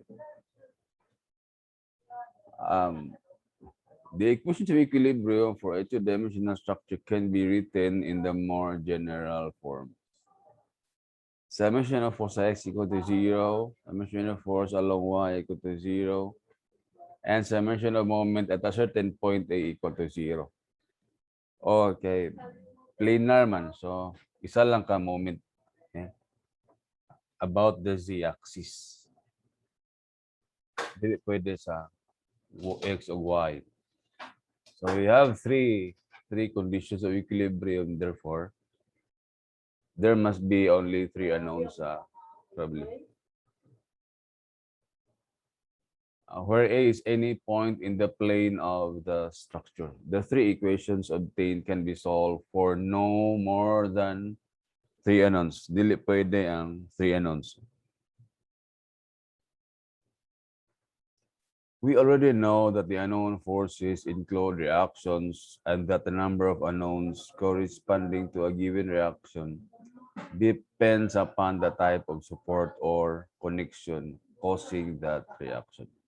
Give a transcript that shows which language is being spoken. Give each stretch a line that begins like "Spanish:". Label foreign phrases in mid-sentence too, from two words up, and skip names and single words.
English: The equation of equilibrium for a two-dimensional structure can be written in the more general form. Summation of force x equal to 0, summation of force along y equal to 0, and summation of moment at a certain point a equal to 0.
Hiligaynon: Okay, planar man. So, isa lang ka moment. Okay?
English: About the z-axis.
Filipino: Hindi pwede sa x o y.
English: So, we have three conditions of equilibrium. Therefore, there must be only 3 unknowns probably. Where A is any point in the plane of the structure. The 3 equations obtained can be solved for no more than 3 unknowns.
Cebuano: Dili pwede ang 3 unknowns.
English: We already know that the unknown forces include reactions and that the number of unknowns corresponding to a given reaction depends upon the type of support or connection causing that reaction.